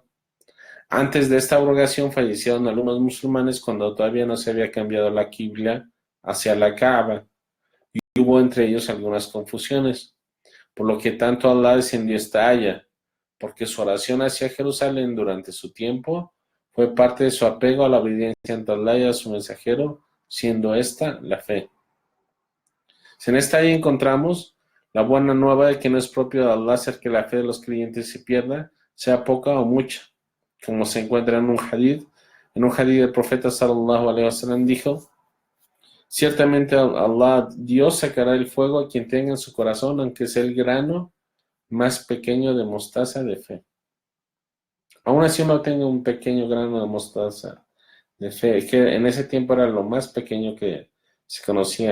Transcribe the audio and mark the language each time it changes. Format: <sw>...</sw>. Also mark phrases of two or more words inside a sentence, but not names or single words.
<es>Antes de esta abrogación fallecieron algunos musulmanes cuando todavía no se había cambiado la Qibla hacia la Kaaba, y hubo entre ellos algunas confusiones, por lo que tanto Allah descendió esta aya, porque su oración hacia Jerusalén durante su tiempo fue parte de su apego a la obediencia ante Allah y a su mensajero, siendo esta la fe. En esta aya encontramos la buena nueva de que no es propio de Allah hacer que la fe de los creyentes se pierda, sea poca o mucha, como se encuentra en un hadith. En un hadith del profeta</es> <ar>صلى الله عليه وسلم</ar> <es>dijo, ciertamente Allah, Dios sacará el fuego a quien tenga en su corazón, aunque sea el grano más pequeño de mostaza de fe. Aún así uno tenga un pequeño grano de mostaza de fe, que en ese tiempo era lo más pequeño que se conocía.</es>